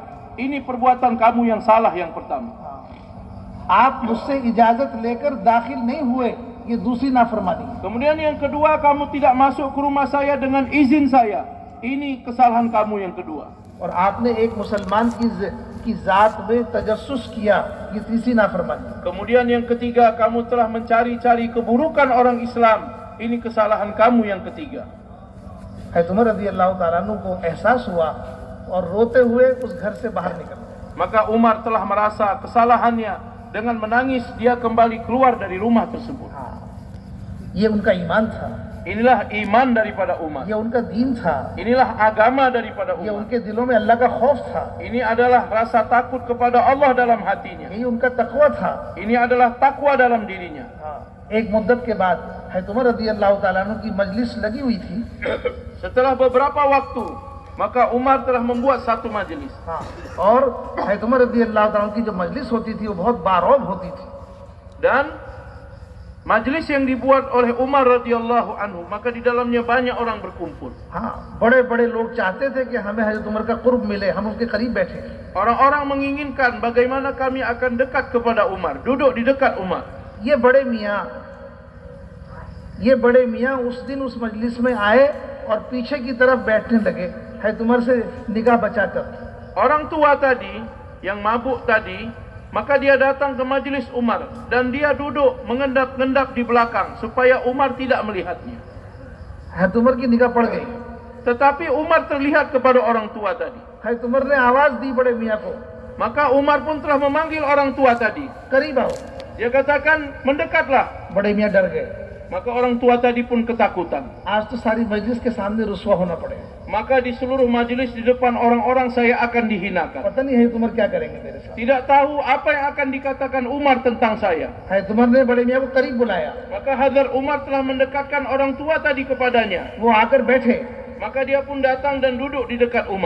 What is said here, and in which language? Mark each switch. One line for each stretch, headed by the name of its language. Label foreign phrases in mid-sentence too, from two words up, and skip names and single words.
Malay: Ini perbuatan kamu yang salah yang pertama.
Hindi: आप मुझसे इजाजत लेकर दाखिल नहीं हुए, ये दूसरी नाफरमानी।
Malay: Kemudian yang kedua, kamu tidak masuk ke rumah saya dengan izin saya. Ini kesalahan kamu yang kedua.
Hindi: और आपने एक मुसलमान की जात में तजस्सुस किया, ये तीसरी नाफरमानी।
Malay: Kemudian yang ketiga, kamu telah mencari-cari keburukan orang Islam. Ini kesalahan kamu yang ketiga.
Hindi: हैत उमर
Arabic: رضي الله تعالى عنه
Hindi: को एहसास हुआ और रोते हुए उस घर से बाहर निकले।
Malay: Maka Umar telah merasa kesalahannya, dengan menangis dia kembali keluar dari rumah tersebut.
Hindi: ये उनका ईमान था।
Malay: Inilah iman daripada umat.
Hindi: ये उनका दीन था,
Malay: Inilah agama daripada
Hindi: ये
Malay: umat.
Hindi: उनके दिलों में अल्लाह का खौफ था,
Malay: Ini adalah rasa takut kepada Allah dalam hatinya.
Hindi: यही उनका तकवा था।
Malay: Ini adalah takwa dalam dirinya.
Hindi: एक मुद्दत के बाद हज़रत उमर
Arabic: رضي الله تعالى عنه
Hindi: की मजलिस लगी हुई थी।
Malay: Setelah beberapa waktu, maka Umar telah membuat satu majelis.
Hindi: और हज़रत उमर
Arabic: رضي الله تعالى عنه
Hindi: की जो मजलिस होती थी वो बहुत बारौब होती थी।
Malay: Dan majelis yang dibuat oleh Umar
Arabic: رضي الله عنه,
Malay: maka di dalamnya banyak orang berkumpul.
Hindi: बड़े बड़े लोग चाहते थे कि हमें हज़रत उमर का कुर्ब मिले, हम उसके करीब बैठे।
Malay: Orang-orang menginginkan bagaimana kami akan dekat kepada Umar, duduk di dekat Umar.
Hindi: ये बड़े मियाँ उस दिन उस मजलिस में आए और पीछे की तरफ बैठने लगे, हज़रत उमर से निगाह बचाकर।
Malay: Orang tua tadi yang mabuk tadi, maka dia datang ke majelis Umar dan dia duduk mengendap-endap di belakang supaya Umar tidak melihatnya.
Hindi: हज़रत उमर की निगाह पड़ गई।
Malay: Tetapi Umar terlihat kepada orang tua tadi.
Hindi: हज़रत उमर ने आवाज दी बड़े मियाँ को,
Malay: Maka Umar pun telah memanggil orang tua tadi.
Hindi: करीब आओ।
Malay: Dia katakan, mendekatlah.
Hindi: बड़े मियाँ डर गए।
Malay: Maka orang tua tadi pun ketakutan.
Hindi: आज तो सारी मजलिस के सामने रुसवा होना पड़ेगा।
Malay: Maka di seluruh majelis di depan orang-orang saya akan dihinakan.
Hindi: पता नहीं हज़रत उमर क्या करेंगे मेरे साथ।
Malay: Tidak tahu apa yang akan dikatakan Umar tentang saya.
Hindi: हज़रत उमर ने बड़े मियाँ को करीब बुलाया।
Malay: Maka Hadar Umar telah mendekatkan orang tua tadi kepadanya.
Hindi: वो आकर बैठे।
Malay: Maka dia pun datang dan duduk di dekat Umar.